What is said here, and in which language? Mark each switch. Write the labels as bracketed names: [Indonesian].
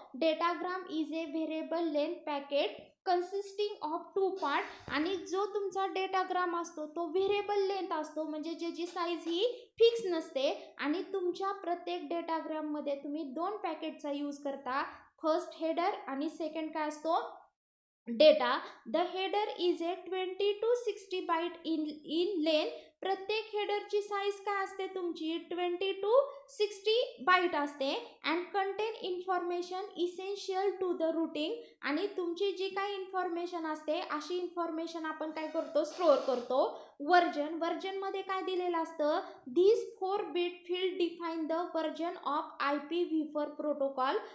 [English] Datagram is a variable length packet consisting of 2 part. [Marathi] आणि जो तुमचा डेटाग्राम असतो तो व्हेरिएबल लेंथ असतो, म्हणजे ज्याची साईज ही फिक्स नसते. आणि तुमच्या प्रत्येक डेटाग्राम मध्ये तुम्ही 2 पॅकेटचा यूज करता, फर्स्ट हेडर आणि सेकंड काय असतो, data. [English] The header is a 20 to 60 byte in length. [Marathi] प्रत्येक हेडरची साईज काय असते तुमची 20 to 60 बाईट असते. [English] And contain information essential to the routing. [Marathi] आणि तुमची जी काही इन्फॉर्मेशन असते अशी इन्फॉर्मेशन आपण काय करतो, स्टोअर करतो. वर्जनमध्ये काय दिलेलं असतं, [English] This 4 bit field define the version of IPv4 protocol.